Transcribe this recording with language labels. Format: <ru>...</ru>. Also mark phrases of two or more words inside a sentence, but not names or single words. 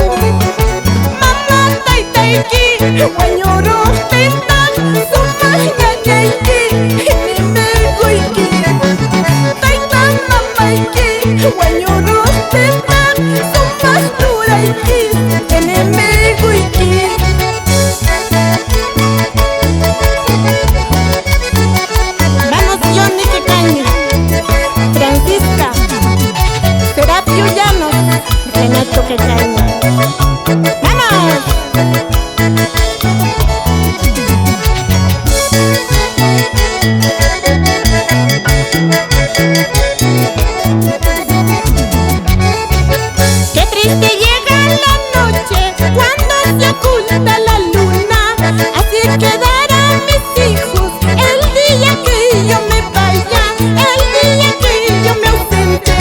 <qu>Mama taytayki wañuruqtintaq sumaq ñañayki hinimikuyki. Tayta mamayki wañuruqtintaq sumaq turayki hinimikuyki.</qu> <es>Vamos Johnny Quecaña, Francisca, Serapio Llanos, Renato Quecaña. ¡Vamos! Qué triste llega la noche cuando se oculta la luna, así quedarán mis hijos el día que yo me vaya, el día que yo me ausente.</es>